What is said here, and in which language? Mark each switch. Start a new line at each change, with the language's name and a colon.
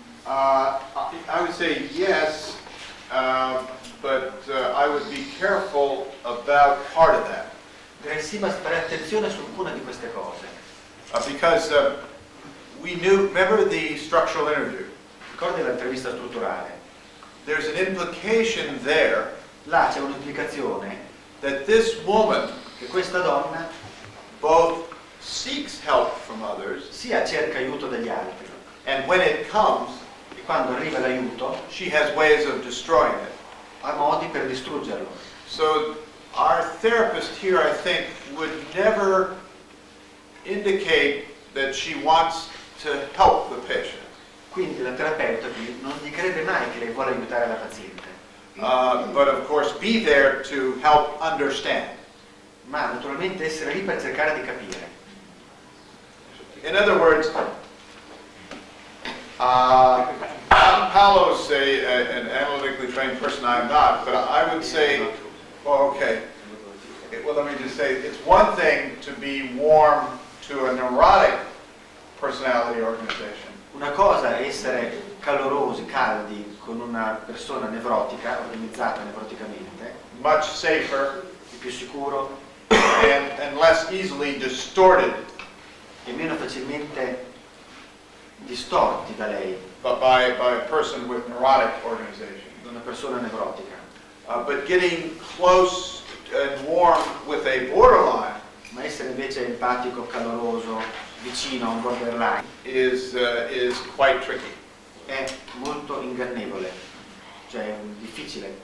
English: I would say yes, but I would be careful about part of that.
Italian: Direi sì, ma fare attenzione su alcune di queste cose.
English: Because we knew, remember the structural interview?
Italian: Ricordi l'intervista strutturale?
English: There's an implication there
Italian: Là c'è un'implicazione
English: that this woman
Italian: che questa donna
English: both seeks help from others,
Italian: sia cerca aiuto dagli altri
English: and when it comes,
Italian: e quando arriva l'aiuto
English: she has ways of destroying it.
Italian: ha modi per distruggerlo.
English: So our therapist here, I think, would never indicate that she wants to help the patient.
Italian: Quindi la terapeuta qui non dichiarerebbe mai che lei vuole aiutare la paziente,
English: But of course be there to help understand.
Italian: ma naturalmente essere lì per cercare di capire.
English: In other words, Paolo's an analytically trained person, I'm not, but I would say, well, okay, well, let me just say, it's one thing to be warm to a neurotic personality organization.
Italian: Una cosa è essere calorosi, caldi con una persona nevrotica, organizzata nevroticamente,
English: Much safer
Italian: è più sicuro
English: and less easily distorted
Italian: e meno facilmente distorti da lei,
English: but by a person with neurotic organization.
Italian: da una persona nevrotica.
English: But getting close and warm with a borderline
Italian: Ma essere invece empatico, caloroso, vicino a un borderline
English: is quite tricky.
Italian: è molto ingannevole, cioè è difficile.